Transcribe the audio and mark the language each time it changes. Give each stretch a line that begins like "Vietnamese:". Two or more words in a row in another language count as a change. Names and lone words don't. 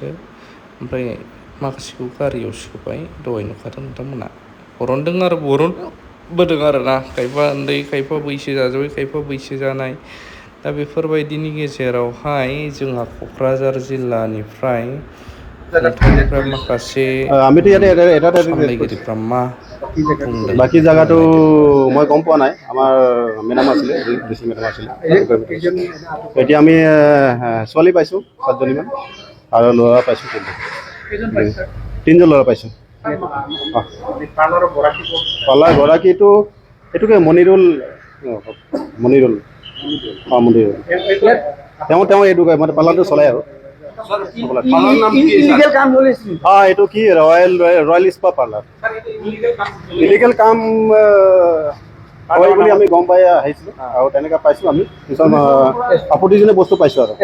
Bodo: ओमफ्राय माखासेखौ गारियाव सोबाय दहाय नुखादों नोंथांमोना बरनबोदों आरोना खायफा उन्दै खायफा बैसो जाजाबाय खायफा बैसो जानाय। दा बेफोरबायदिनि गेजेरावहाय जोंहा क'क्राझार जिल्लानिफ्राय खुंथायनिफ्राय माखासे सामलायगिरिफ्रा मा बुंदों
Assamese: বাকী জায়গাটো
Bodo: नायदो।
Assamese: মই গম পোৱা নাই। আমাৰ মেডাম আছিলে ডিচি মেডাম আছিলে। এতিয়া আমি ছোৱালী পাইছোঁ 7জনীমান আৰু ল'ৰা পাইছোঁ 3জন ল'ৰা পাইছোঁ। পাৰ্লাৰ গৰাকীটো এইটোকে মনিৰুল তেওঁ এইটো মানে পাৰ্লাৰটো চলাই আৰু এইটো কি ৰয়েল স্পা পাৰ্লাৰ ইলিগেল কাম হয় বুলি আমি গম পাই আহিছিলোঁ আৰু তেনেকৈ পাইছোঁ আমি কিছুমান আপত্তিজনক বস্তু পাইছোঁ আৰু